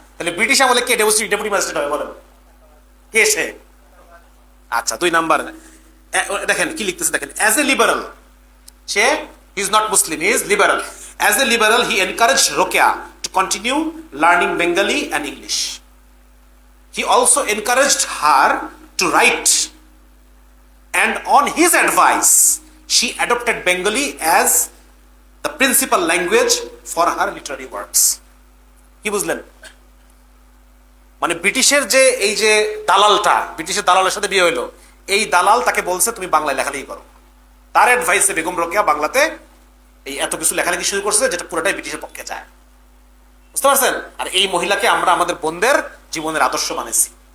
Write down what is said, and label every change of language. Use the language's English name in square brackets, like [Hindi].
[Bangla] তাহলে ব্রিটিশ আমলে কে deputy magistrate হবে বলেন? কে সে? আচ্ছা, 2 নাম্বার দেখেন কি লিখতেছে, দেখেন [English] As a liberal, সে he is not Muslim, he is liberal. As a liberal he encourage Rokeya to continue learning Bengali and English. He also encouraged her to write, and on his advice, she adopted Bengali as the principal language for her literary works. [Bangla] কি বুঝলেন? মানে ব্রিটিশের যে এই যে দালালটা, ব্রিটিশের দালালের সাথে বিয়ে হইলো, এই দালাল তাকে বলছে তুমি বাংলায় লেখালেখি করো। তার অ্যাডভাইসে বেগম রোকেয়া বাংলাতে এই এত কিছু লেখালেখি শুরু করছে যেটা পুরোটাই ব্রিটিশের পক্ষে যায়। বুঝতে পারছেন? আর এই মহিলাকে আমরা আমাদের বোনদের জীবনের আদর্শ বানাইছি।